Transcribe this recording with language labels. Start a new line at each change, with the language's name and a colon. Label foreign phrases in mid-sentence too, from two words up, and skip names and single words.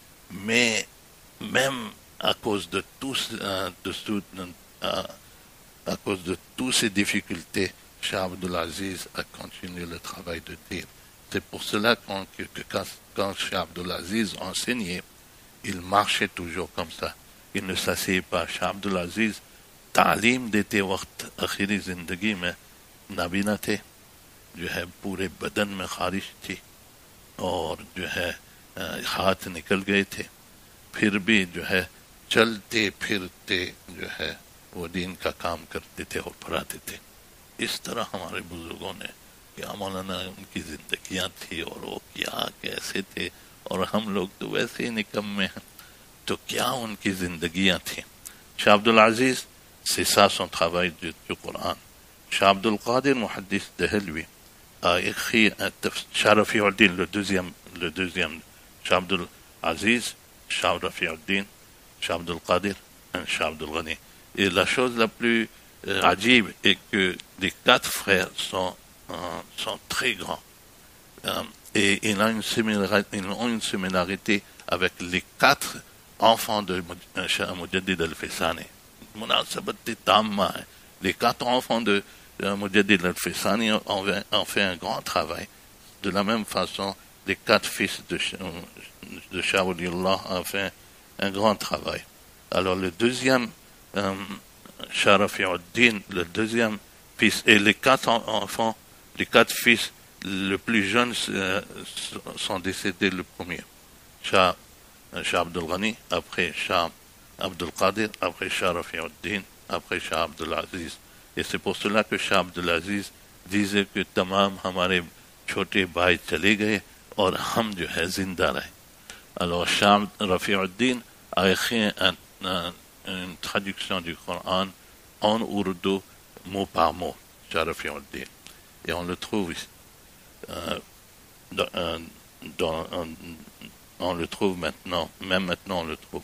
French: Mais même à cause de à cause de toutes ces difficultés, Cheikh Abdulaziz a continué le travail de Din. C'est pour cela que quand Cheikh Abdulaziz enseignait, il marchait toujours comme ça. Il ne s'asseyait pas. Cheikh Abdulaziz,
Urdu: تعلیم دیتے وقت آخری زندگی میں نابینا تھے، جو ہے پورے بدن میں خارش تھی اور جو ہے ہاتھ نکل گئے تھے، پھر بھی جو ہے چلتے پھرتے جو ہے وہ دین کا کام کرتے تھے اور پڑھاتے تھے. اس طرح ہمارے بزرگوں نے کیا مولانا ان کی زندگیاں تھیں اور وہ کیا کیسے تھے، اور ہم لوگ تو ویسے ہی نکمے ہیں، تو کیا ان کی زندگیاں تھیں. शाह अब्दुल अजीज,
French: c'est ça son travail du Coran. Shah Abdul Qadir, Muhaddis Dehelwi, a écrit Shah Rafi al-Din, le deuxième, Shah Abdul Aziz, Shah Rafi al-Din, Shah Abdul Qadir et Shah Abdul Ghani. Et la chose la plus ajib est que les quatre frères sont très grands. Et ils ont une similarité avec les quatre enfants de Shah Mujaddid al-Faisani. Les quatre enfants de Mujaddid al-Faisani ont fait un grand travail. De la même façon, les quatre fils de Shah Waliullah ont fait un grand travail. Alors le deuxième, Shah Rafi al-Din, le deuxième fils, et les quatre enfants, les quatre fils, le plus jeunes sont décédés le premier. Shah Abdul Ghani, après Shah Abdul Qadir, après Shah Rafi al-Din, après Shah Abdul Aziz. Et c'est pour cela que Shah Abdul Aziz disait que
Urdu: تمام ہمارے چھوٹے بھائی چلے گئے اور ہم جو ہے زندہ رہے.
French: Alors Shah Rafi al-Din a écrit une traduction du Coran en ourdou mot par mot, Shah Rafi al-Din. Et on le trouve ici. On le trouve maintenant, même maintenant on le trouve.